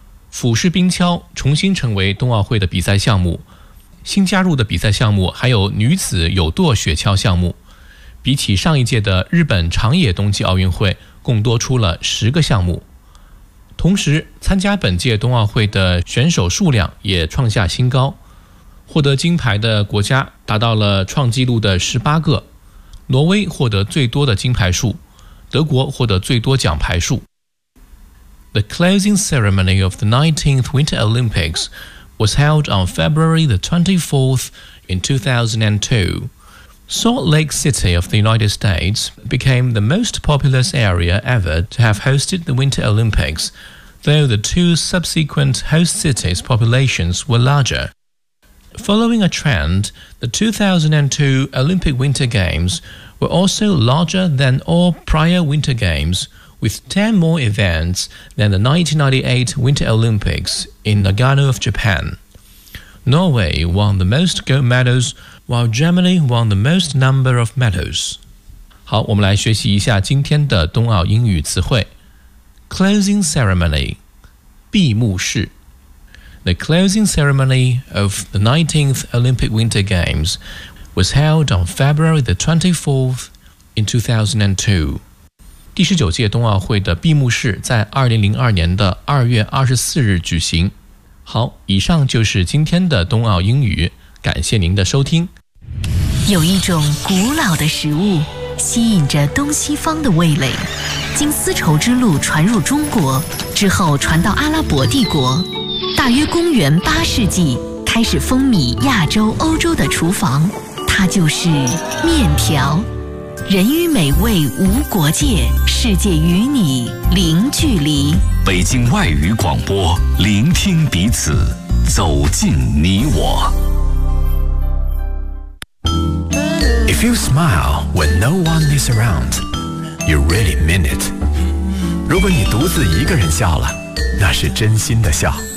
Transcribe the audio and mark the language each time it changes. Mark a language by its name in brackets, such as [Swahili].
[Chinese] 俯视冰橇重新成为冬奥会的比赛项目，新加入的比赛项目还有女子有舵雪橇项目，比起上一届的日本长野冬季奥运会共多出了10个项目。同时参加本届冬奥会的选手数量也创下新高，获得金牌的国家达到了创纪录的18个，挪威获得最多的金牌数，德国获得最多奖牌数。 [English] The closing ceremony of the 19th Winter Olympics was held on February the 24th in 2002. Salt Lake City of the United States became the most populous area ever to have hosted the Winter Olympics, though the two subsequent host cities' populations were larger. Following a trend, the 2002 Olympic Winter Games were also larger than all prior Winter Games,with 10 more events than the 1998 Winter Olympics in Nagano of Japan. Norway won the most gold medals, while Germany won the most number of medals. [Chinese] 好，我们来学习一下今天的冬奥英语词汇。 [English] Closing ceremony, 闭幕式。 The closing ceremony of the 19th Olympic Winter Games was held on February the 24th in 2002. [Chinese] 第十九届冬奥会的闭幕式在2002年的2月24日举行。好，以上就是今天的冬奥英语，感谢您的收听。有一种古老的食物吸引着东西方的味蕾，经丝绸之路传入中国之后传到阿拉伯帝国，大约公元八世纪开始风靡亚洲欧洲的厨房，它就是面条。人与美味无国界，世界与你零距离。北京外语广播，聆听彼此，走进你我。 [English] If you smile when no one is around, you really mean it. [Chinese] 如果你独自一个人笑了，那是真心的笑。